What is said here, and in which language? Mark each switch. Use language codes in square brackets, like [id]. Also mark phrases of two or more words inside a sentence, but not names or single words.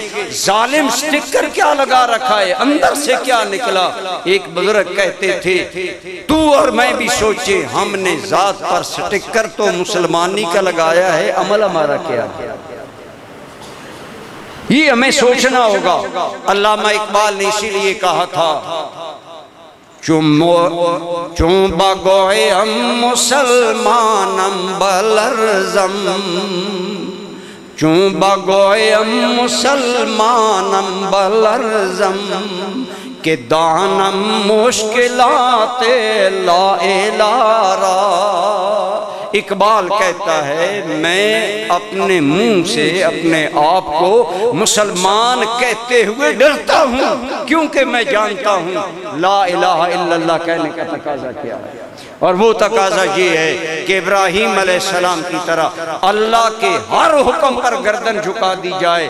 [ur] ظالم سٹکر کیا لگا رکھا ہے، اندر سے کیا نکلا؟ ایک بزرگ کہتے تھے تو اور میں بھی سوچے، ہم نے ذات پر سٹکر تو مسلمانی کا لگایا ہے، عمل ہمارا کیا ہے؟ یہ ہمیں سوچنا ہوگا۔ علامہ اقبال نے اسی لیے کہا تھا [fa] چون بگویم مسلمانم بلرزم، چون بگویم مسلمانم بلرزم، کہ دانم مشکلات لا الہ را۔ [ur] اقبال کہتا ہے میں اپنے منہ سے اپنے آپ کو مسلمان کہتے ہوئے ڈرتا ہوں، کیونکہ میں جانتا ہوں [ar] لا الہ الا اللہ [ur] کہنے کا تقاضا کیا ہے، اور وہ تقاضا یہ ہے کہ ابراہیم علیہ السلام کی طرح اللہ کے ہر حکم پر گردن جھکا دی جائے۔